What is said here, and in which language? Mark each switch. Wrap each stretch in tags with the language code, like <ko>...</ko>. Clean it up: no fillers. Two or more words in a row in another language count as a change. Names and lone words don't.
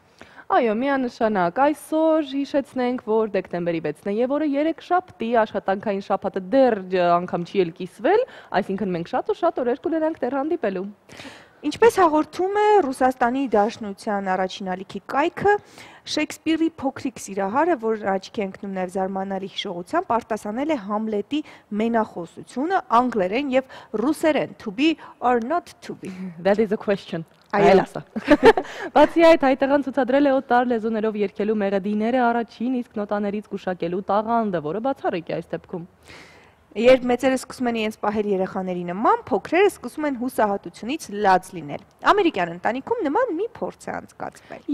<hy>Այո, միանշանակ, այսօր հիշեցնենք, որ դեկտեմբերի 6-ն է եւ օրը 3 շաբթի, աշխատանքային շաբաթը դեռ անգամ չի էլ կիսվել, այսինքն մենք շատ ու շատ օրեր կունենանք դեռ հանդիպելու։ Ինչպես հաղորդում է Ռուսաստանի Դաշնության առաջին ալիքի կայքը, Շեքսպիրի փոքրիկ սիրահարը, որ աչքի ընկնում նաև զարմանալի հիշողությամբ, արտասանել է Համլետի մենախոսությունը անգլերեն եւ ռուսերեն,</hy> <en>to be or not to be. That is a question.</en> <hy>Այլասա։ Բացի այդ, հայտարարան ցուցադրել է օտար լեզուներով երգելու մեղեդիները առաջին իսկ նոտաներից գուշակելու տաղանդը, որը բացառիկ է այս դեպքում։ Երբ մեծերը սկսում են իրենց պահել երեխաների նման, փոքրերը սկսում են հուսահատությունից լաց լինել։ Ամերիկյան ընտանիքում նման մի փորձ է անցկացվել։</hy>